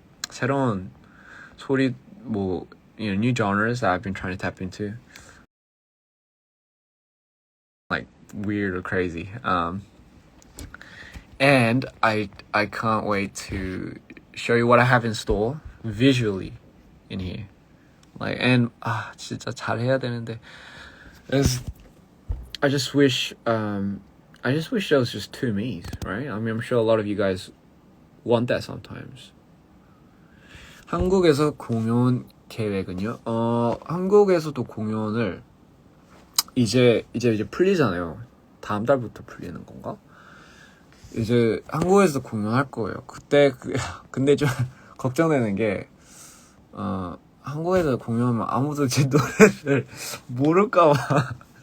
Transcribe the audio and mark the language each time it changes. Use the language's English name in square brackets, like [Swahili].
[Korean] 새로운 소리, [English] new genres that I've been trying to tap into. Like weird or crazy, and I can't wait to show you what I have in store visually in here. Like, and [Korean] 진짜 잘해야 되는데. [English] I just wish there was just two me's, right? I mean, I'm sure a lot of you guys want that sometimes. [Korean] 한국에서 공연 계획은요? 한국에서도 공연을 이제 풀리잖아요. 다음 달부터 풀리는 건가? 이제 한국에서 공연할 거예요. 근데 좀 걱정되는 게 한국에서 공연하면 아무도 제 노래를 모를까 봐.